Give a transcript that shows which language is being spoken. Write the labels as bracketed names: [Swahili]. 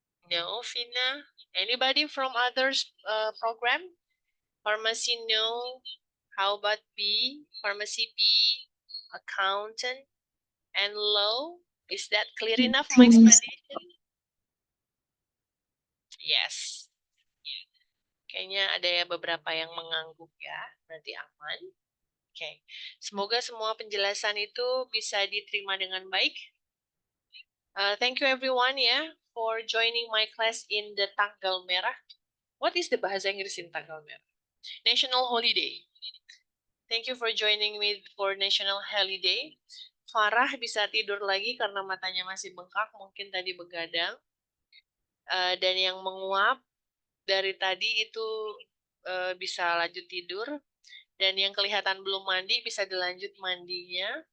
[English] No, Vina. Anybody from others program? Pharmacy, no. How about B? Pharmacy B, accountant, and law. Is that clear enough, my explanation? Yes. [Indonesian] Kayaknya ada ya beberapa yang mengangguk ya, berarti aman. Oke, semoga semua penjelasan itu bisa diterima dengan baik. [English] Thank you everyone ya for joining my class in the tanggal merah. What is the bahasa Inggris in tanggal merah? National holiday. Thank you for joining me for national holiday. [Indonesian] Farah bisa tidur lagi karena matanya masih bengkak, mungkin tadi begadang. Dan yang menguap dari tadi itu bisa lanjut tidur. Dan yang kelihatan belum mandi bisa dilanjut mandinya.